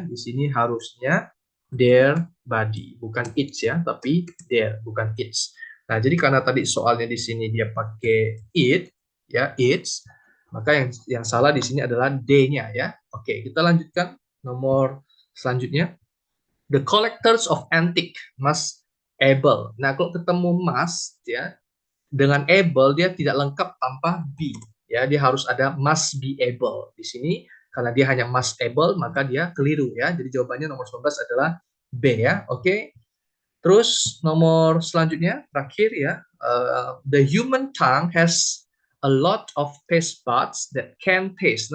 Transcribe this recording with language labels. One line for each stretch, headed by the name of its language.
Indonesian: Di sini harusnya their body, bukan its ya, tapi their, bukan its. Nah, jadi karena tadi soalnya di sini dia pakai it ya, its, maka yang salah di sini adalah D-nya ya. Oke, kita lanjutkan nomor selanjutnya.
English: The collectors of antique must able.
Indonesian: Nah, kalau ketemu must ya, dengan able dia tidak lengkap tanpa be ya. Dia harus ada
English: must be able.
Indonesian: Di sini karena dia hanya must able, maka dia keliru ya. Jadi jawabannya nomor 19 adalah B ya. Oke. Terus nomor selanjutnya terakhir ya,
English: the human tongue has a lot of taste buds that can taste.